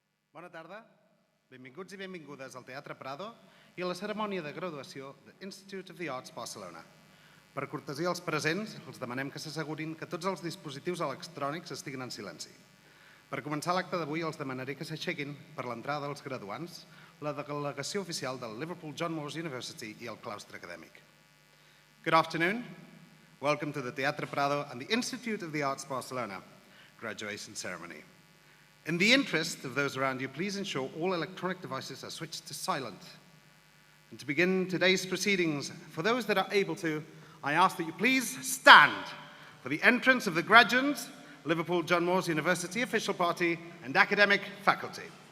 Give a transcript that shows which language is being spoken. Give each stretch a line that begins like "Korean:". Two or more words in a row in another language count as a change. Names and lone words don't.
Catalan: Bona tarda, benvinguts i benvingudes al Teatre Prado i a la cerimònia de graduació de Institute of the Arts Barcelona. Per cortesia als presents, els demanem que s'assegurin que tots els dispositius electrònics estiguin en silenci. Per començar l'acte d'avui, els demanaré que s'aixequin per l'entrada dels graduants, la delegació oficial del Liverpool John Moores University i el claustre acadèmic.
English: Good afternoon. Welcome to the Teatre Prado and the Institute of the Arts Barcelona graduation ceremony. In the interest of those around you, please ensure all electronic devices are switched to silent. And to begin today's proceedings, for those that are able to, I ask that you please stand for the entrance of the graduates, Liverpool John Moores University official party and academic faculty.